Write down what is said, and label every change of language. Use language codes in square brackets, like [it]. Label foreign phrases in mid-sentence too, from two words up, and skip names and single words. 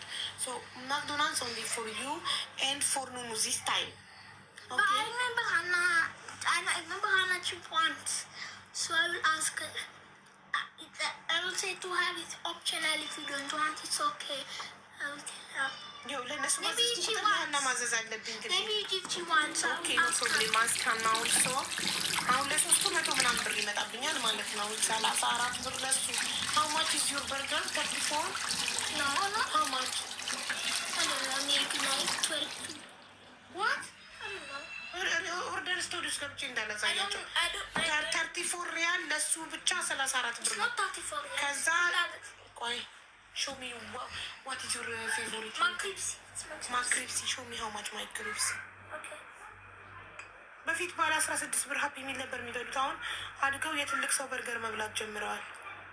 [en] So McDonald's only for you and for Nunu this time. But I remember Hannah. I remember Hannah she wants. So I will ask her. I will say to her it's optional. If you don't want, it's okay. I will tell her. [am] Yo, ለነሱ [en] Maybe [am] ማዘዝ [en] she [am] ቁጥር [en] wants. [am] ለሀና ማዘዝ አለብኝ እንግዲህ። [en] Maybe if she wants, I ኦኬ will ኖ ask ፕሮብሌም። her. ask ሀና also [am] አሁን ለሶስቱ 100 ምናምን ብር ይመጣብኛል ማለት ነው። 34 ብር ለሱ። [en] How much is your burger? [am] 34? [en] No, no. How much? I don't know. Maybe like 12. What? I don't know. order stories [am] ገብቼ [en] I [am] እንዳላሳያቸው [en] don't. [am] 34 ሪያል ለሱ ብቻ 34 [en] It's [am] ብር ነው። [en] not 34. Yeah. [am] ከዛ ቆይ [en] show me what is your favorite My crepes. It's my crepes. ማክሪፕሲ show me how much ማክሪፕሲ Okay. [am] በፊት ባለ 16 ብር ሀፒ የሚል ነበር የሚበሉት። አሁን አድገው የትልቅ ሰው በርገር መብላት ጀምረዋል።